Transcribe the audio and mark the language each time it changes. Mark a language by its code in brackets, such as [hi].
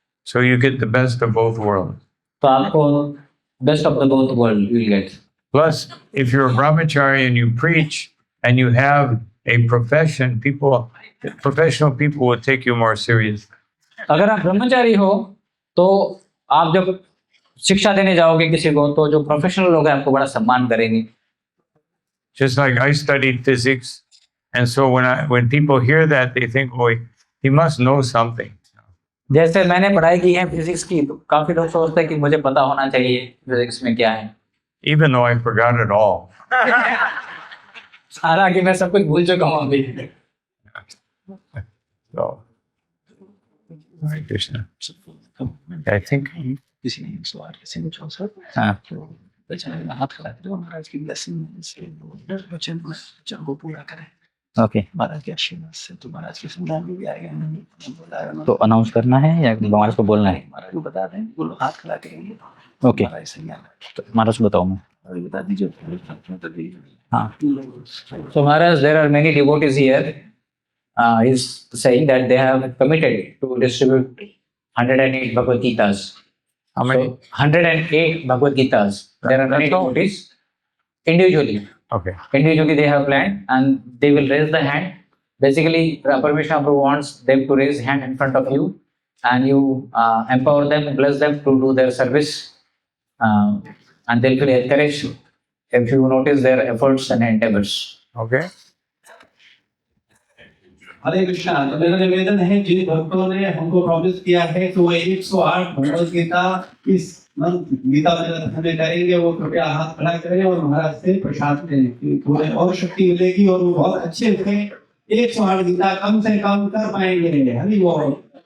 [en] So you get the best of both worlds. [hi] तो आपको [en] Best of the both world will get. Plus, if you're a brahmachari and you preach and you have a profession, professional people will take you more seriously. [hi] अगर आप ब्रह्मचारी हो तो आप जब शिक्षा देने जाओगे किसी को तो जो प्रोफेशनल लोग हैं आपको बड़ा सम्मान करेंगे। [en] Just like I studied physics, and so when people hear that, they think, oh, he must know something. [hi] जैसे मैंने पढ़ाई की है फिजिक्स की, तो काफी लोग सोचते हैं कि मुझे पता होना चाहिए फिजिक्स में क्या है, [en] Even though I forgot it all. [hi] हालांकि मैं सब कुछ भूल चुका हूँ अभी। [en] So, Hare Krishna. I think [hi] किसी ने एक सवाल किसी ने पूछा सर, हाँ, तो बेचारे हाथ खड़ा करे और महाराज की ब्लेसिंग से वचन को पूरा करें ओके। महाराज के आशीर्वाद से, तो महाराज के संधान में भी आएगा बोला तो अनाउंस करना है या महाराज को बोलना है? महाराज को बता दें, वो लोग हाथ खड़ा करेंगे ओके, महाराज से ज्ञान तो महाराज को बताऊँ मैं? अभी बता दीजिए। [en] हाँ, so Maharaj, there are many devotees here. He's saying that they have committed to distribute 108 Bhagavad Gitas. how many? So 108 Bhagavad Gitas. There are many devotees individually. Okay. Individually they have planned and they will raise the hand. Basically, Paramahansa Prabhu wants them to raise hand in front of you and you empower them, bless them to do their service, and they'll feel encouraged if you notice their efforts and endeavors. Okay. [hi] हरे कृष्णा। तो मेरा निवेदन है जिन भक्तों ने हमको promise किया है कि वो 108 भगवद गीता इस गीता में हमें करेंगे, वो कृपया हाथ खड़ा करें और महाराज से प्रसाद लें, पूरे और शक्ति मिलेगी और वो बहुत अच्छे से 108 गीता कम से कम कर पाएंगे। हरि बोल।